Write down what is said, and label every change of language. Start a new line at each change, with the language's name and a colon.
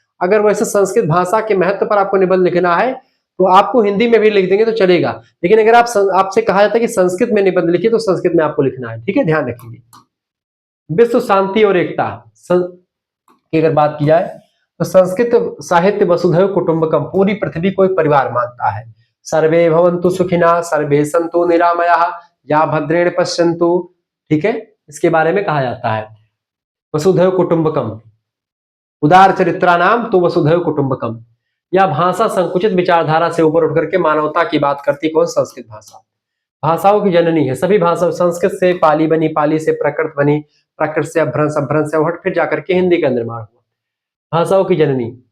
Hindi: अगर वैसे संस्कृत भाषा के महत्व पर आपको निबंध लिखना है तो आपको हिंदी में भी लिख देंगे तो चलेगा, लेकिन अगर आपसे कहा जाता है कि संस्कृत में निबंध लिखिए तो संस्कृत में आपको लिखना है। ठीक है, ध्यान रखेंगे। विश्व शांति और एकता की अगर बात की जाए तो संस्कृत साहित्य
Sanskrit: वसुधैव कुटुंबकम,
Hindi: पूरी पृथ्वी को एक परिवार मानता है।
Sanskrit: सर्वे भवन्तु सुखिनः, सर्वे सन्तु निरामयाः, या भद्रेण पश्यन्तु।
Hindi: ठीक है, इसके बारे में कहा जाता है
Sanskrit: वसुधैव कुटुंबकम, उदार चरित्राणाम
Hindi: तो
Sanskrit: वसुधैव कुटुंबकम।
Hindi: यह भाषा संकुचित विचारधारा से ऊपर उठ करके मानवता की बात करती। कौन? संस्कृत भाषा भाषाओं की जननी है। सभी भाषा, संस्कृत से पाली बनी, पाली से प्राकृत बनी, प्राकृत से अभ्रंश, अभ्रंश से उभट फिर जाकर के हिंदी का निर्माण हुआ। भाषाओं की जननी।